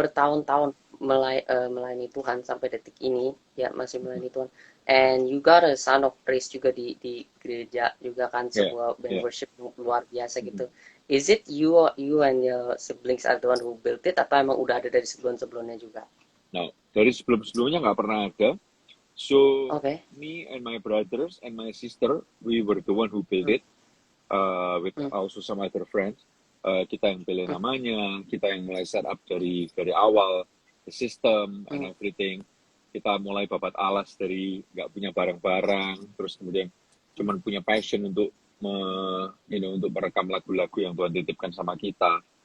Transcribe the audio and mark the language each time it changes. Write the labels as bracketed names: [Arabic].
[Indonesian] bertahun-tahun melayani Tuhan sampai detik ini, ya masih melayani Tuhan. [English] And you got a son of praise [Indonesian] juga di gereja juga kan, sebuah band worship luar biasa gitu. [English] Is it you and your siblings are the one who built it, [Indonesian] atau emang udah ada dari sebelum-sebelumnya juga? [English] Nah, dari sebelum-sebelumnya nggak pernah ada. So, Okay. me and my brothers and my sister, we were the one who built it, with also some other friends. [Indonesian] Kita yang pilih namanya, kita yang mulai set up dari awal, [English] the system and everything. [Indonesian] Kita mulai babat alas dari nggak punya barang-barang, terus kemudian cuman punya passion untuk untuk merekam lagu-lagu yang Tuhan titipkan sama kita.